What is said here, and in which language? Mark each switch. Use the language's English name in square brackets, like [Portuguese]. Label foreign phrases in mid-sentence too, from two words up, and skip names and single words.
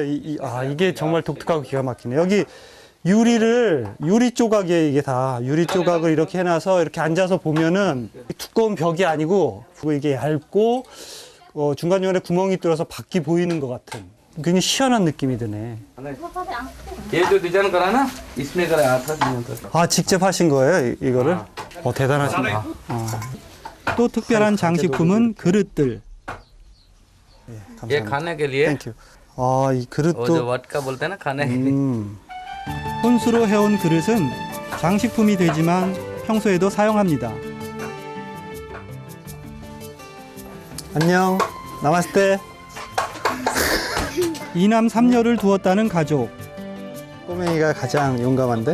[Korean] 이게 정말 독특하고 기가 막히네. 여기 유리 조각이에요. 이게 다 유리 조각을 이렇게 해놔서 이렇게 앉아서 보면은 두꺼운 벽이 아니고 이게 얇고 중간중간에 구멍이 뚫어서 밖이 보이는 것 같은 굉장히 시원한 느낌이 드네. [Hindi] ये जो डिजाइन करा ना इसने कराया था [Korean] 아, 직접 하신 거예요, 이거를? 대단하십니다. 또 특별한 장식품은 그릇들. 예, [Hindi] ये [Korean] 감사합니다. [Hindi] खाने के लिए [Korean] 땡큐. 아, 이 [Hindi] वो जो [Korean] 그릇도 [Hindi] वटका बोलते हैं ना खाने के लिए [Korean] 혼수로 해온 그릇은 장식품이 되지만 평소에도 사용합니다. 안녕. 나마스테. 이남 삼녀를 두었다는 가족. 꼬맹이가 가장 용감한데?